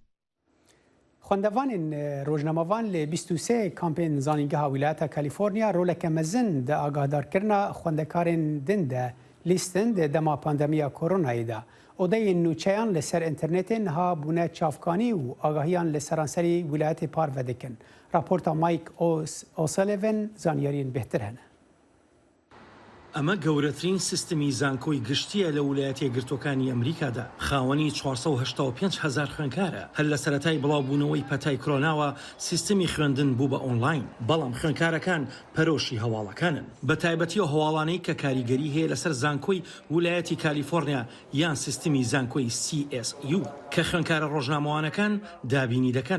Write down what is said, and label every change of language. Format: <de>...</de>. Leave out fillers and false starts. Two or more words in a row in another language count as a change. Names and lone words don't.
<ku>Xwendevanên rojnamevan li 23 kampên zanîngeha Wîlayeta Kalîforniya roleke mezin di agadarkirina xwendekarên din de lîstin di dema pandemiya koronayê de. Odeyên nûçeyan li ser internetê niha bûne çavkanî û agahiyan li seranserî wîlayetê parve dikin. Raporta Mike O'Sullivan zaniyariyên bêhtir hene.</ku> <ckb>ئەمە گەورەترین سیستمی زانکۆی گشتیە لە ویلایەتە یەکگرتووەکانی ئەمریکادا. خاوەنی 485,000 خوێنکارە. هەر لە سەرەتای بڵاوبوونەوەی پەتای کۆرۆناوە سیستمی خوێندن بوو بە ئۆنلاین. بەڵام خوێنکارەکان پەرۆشی هەواڵەکانن. بە تایبەتیەوە هەواڵانەی کە کاریگەری هەیە لەسەر زانکۆی ویلایەتی کالیفۆرنیا یان سیستمی زانکۆی CSU کە خوێنکارە ڕۆژنامەوانەکان دابینی دەکەن.</ckb>